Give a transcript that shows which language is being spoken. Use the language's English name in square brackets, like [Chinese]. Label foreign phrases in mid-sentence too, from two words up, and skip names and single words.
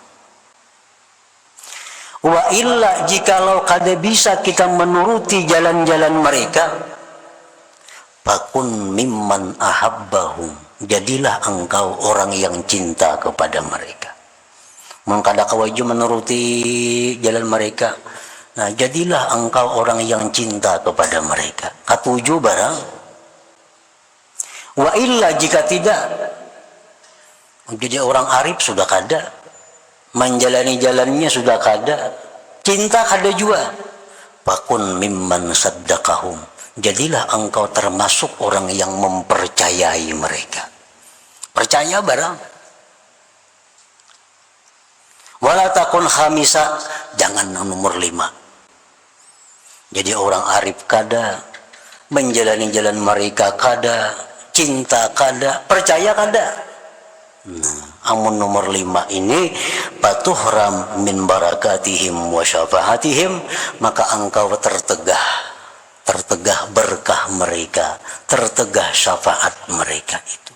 [Arabic] Wa illa, [Indonesian] jikalau kada bisa kita menuruti jalan-jalan mereka, [Arabic] fakun mimman ahabbahum, [Indonesian] jadilah engkau orang yang cinta kepada mereka. Mengkada kawaju menuruti jalan mereka, nah jadilah engkau orang yang cinta kepada mereka. Ketujuh barang. [Arabic] Wa illa, [Indonesian] jika tidak, jadi orang arif sudah kada, menjalani jalannya sudah kada, cinta kada juga. [Arabic] Fakun mimman saddaqahum, [Indonesian] jadilah engkau termasuk orang yang mempercayai mereka. Percaya barang. [Arabic] Wala takun khamisa, [Indonesian] jangan nomor 5. Jadi orang arif kada, menjalani jalan mereka kada, cinta kada, percaya kada. Amun nomor 5 ini, [Arabic] patuhram min barakatihim wa syafaatihim, [Indonesian] maka engkau tertegah berkah mereka, tertegah syafaat mereka itu.